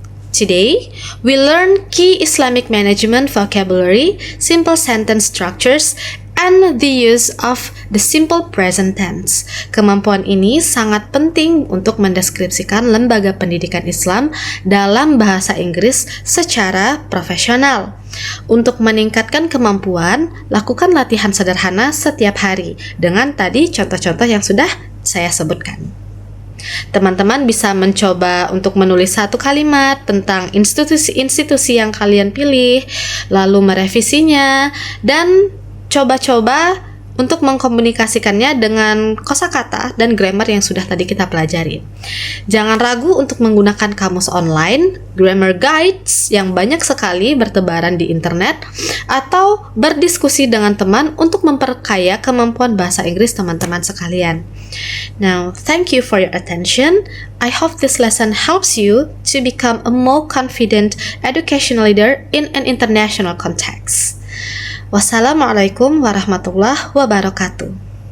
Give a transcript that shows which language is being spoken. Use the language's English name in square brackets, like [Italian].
[English] Today, we learn key Islamic management vocabulary, simple sentence structures, and the use of the simple present tense. [Indonesian] Kemampuan ini sangat penting untuk mendeskripsikan lembaga pendidikan Islam dalam bahasa Inggris secara profesional. Untuk meningkatkan kemampuan, lakukan latihan sederhana setiap hari dengan tadi contoh-contoh yang sudah saya sebutkan. Teman-teman bisa mencoba untuk menulis satu kalimat tentang institusi yang kalian pilih, lalu merevisinya, dan coba-coba untuk mengkomunikasikannya dengan kosakata dan grammar yang sudah tadi kita pelajari. Jangan ragu untuk menggunakan kamus online, grammar guides yang banyak sekali bertebaran di internet, atau berdiskusi dengan teman untuk memperkaya kemampuan bahasa Inggris teman-teman sekalian. [English] Now, thank you for your attention. I hope this lesson helps you to become a more confident educational leader in an international context. [Arabic] Wassalamualaikum warahmatullahi wabarakatuh.